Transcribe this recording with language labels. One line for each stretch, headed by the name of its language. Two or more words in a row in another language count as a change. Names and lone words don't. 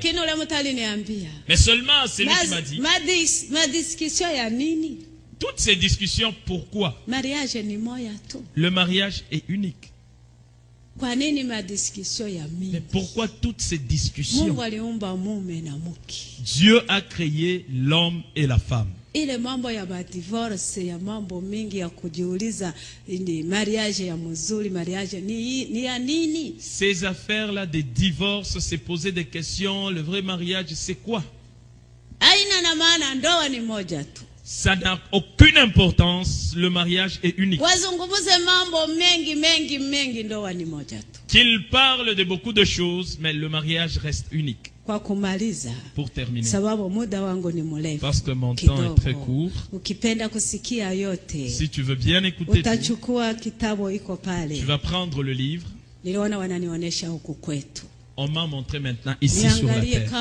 French: Mais seulement c'est lui qui m'a dit, toutes ces discussions, pourquoi? Le mariage est unique. Mais pourquoi toutes ces discussions? Dieu a créé l'homme et la femme.
Swahili: Ile mambo ya divorce ya mambo mingi ya kujiuliza ni mariage ya mzuri, mariage ni ya nini?
French: Ces affaires là de divorce, se poser des questions, le vrai mariage c'est quoi?
Swahili: Haina na maana, ndoa ni moja tu.
French: Ça n'a aucune importance, le mariage est unique.
Swahili: Wazungumuze mambo mengi, ndoa ni moja tu.
French: Qu'il parle de beaucoup de choses, mais le mariage reste unique. Pour terminer, parce que mon temps est très court, si tu veux bien écouter tout, tu vas prendre le livre. On m'a montré maintenant ici sur la terre.